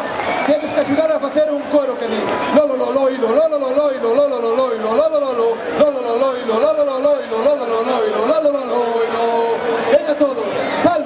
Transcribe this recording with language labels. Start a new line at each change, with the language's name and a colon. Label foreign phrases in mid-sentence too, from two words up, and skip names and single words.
Galician: Tienes que axudar a facer un coro que di lolo lo loilo, lolo lo loilo, lolo lo loilo, lolo lo lo, lolo lo loilo, lolo lo loilo, lolo lo loilo, lolo lo loilo.
Spanish: Venga todos.